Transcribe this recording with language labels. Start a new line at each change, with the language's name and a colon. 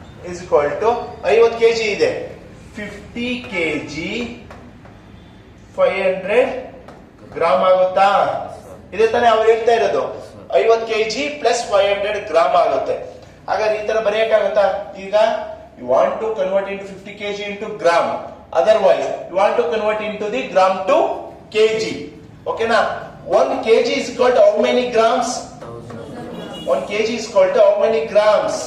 English: is equal to 50 kg
Kannada: ಇದೆ, 50 kg 500 gram ಆಗುತ್ತಾ? ಇದೇ ತಾನೇ ಅವ್ರು ಹೇಳ್ತಾ ಇರೋದು. 50 kg ಪ್ಲಸ್ 500 ಗ್ರಾಮ್ ಆಗುತ್ತೆ. ಹಾಗಾದ್ರೆ ಈ ತರ ಬರೆಯಕ್ಕಾಗತ್ತಾ?
English: ಈಗ you want to convert into 50 kg into gram, otherwise you want to convert into the gram to kg. Okay na? 1 kg is equal to how many grams? 1 kg is equal to how many grams?